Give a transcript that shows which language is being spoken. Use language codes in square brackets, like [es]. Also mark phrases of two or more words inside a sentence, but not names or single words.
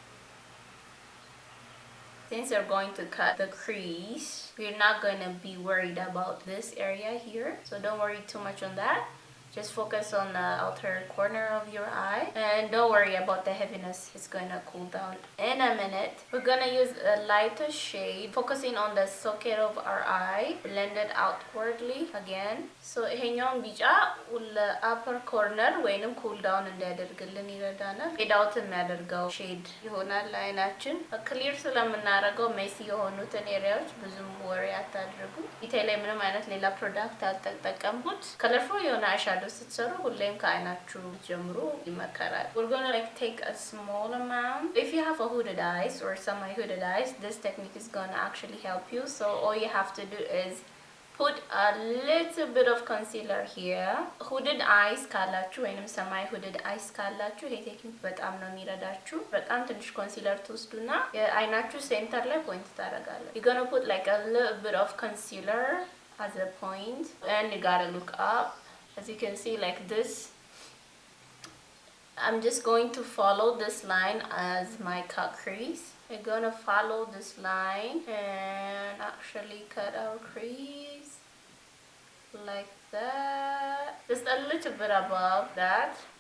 [en] Since you're going to cut the crease, we're not gonna be worried about this area here, so don't worry too much on that. Just focus on the outer corner of your eye and don't worry about the heaviness. It's gonna cool down in a minute. We're gonna use a lighter shade, focusing on the socket of our eye. Blend it outwardly again. [am] So ይሄኛውን ቢጫ [en] upper corner [am] ወይንም [en] cool down [am] እንዲያደርግልን ይረዳናል። [en] fade out [am] የሚያደርገው ሼድ ይሆናል ለአይናችን። ክሊር ስለምናደርገው ሜሲ የሆኑትን ኤሪያዎች ብዙም ወሬ አታድርጉ። ፊቴ ላይ ምንም አይነት ሌላ ፕሮዳክት አልተጠቀምኩት። ከለርፉል የሆነ አይሻዶ ስትሰሩ ሁሌም ከአይናችሁ ጀምሩ ይመከራል። [en] We're gonna like take a small amount. If you have a hooded eyes or semi-hooded eyes, this technique is gonna actually help you. So all you have to do is put a little bit of concealer here. Hooded eyes [am] ካላችሁ ወይንም [en] semi-hooded eyes [am] ካላችሁ ይሄ ቴክኒክ በጣም ነው የሚረዳችሁ። በጣም ትንሽ ኮንሲለር ትወስዱና የአይናችሁ ሴንተር ላይ ፖይንት ታደርጋላችሁ። [en] You're gonna put like a little bit of concealer as a point and you gotta look up. As you can see like this, I'm just going to follow this line as my cut crease. We're gonna follow this line and actually cut our crease like that, just a little bit above that.